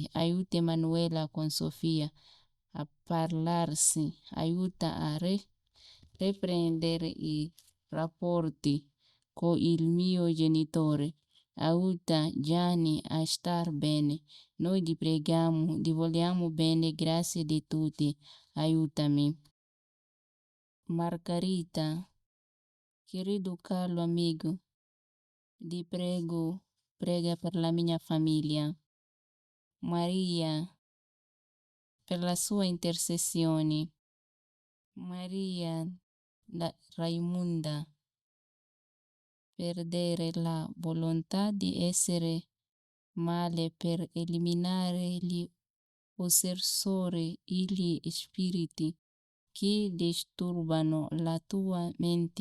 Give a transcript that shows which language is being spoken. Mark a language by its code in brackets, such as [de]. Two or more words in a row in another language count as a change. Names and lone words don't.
[it] Aiuta Emanuela con Sofia a parlarsi, aiuta a riprendere i rapporti con il mio genitore, aiuta Gianni a star bene. Noi ti preghiamo, ti vogliamo bene, grazie di tutti, aiutami. [es] Margarita, querido Carlo amigo, [it] ti prego, prega per la mia famiglia. Maria, per la sua intercessione. Maria Raimunda, perdere la volontà di essere male per eliminare gli ossersori e gli spiriti che disturbano la tua mente.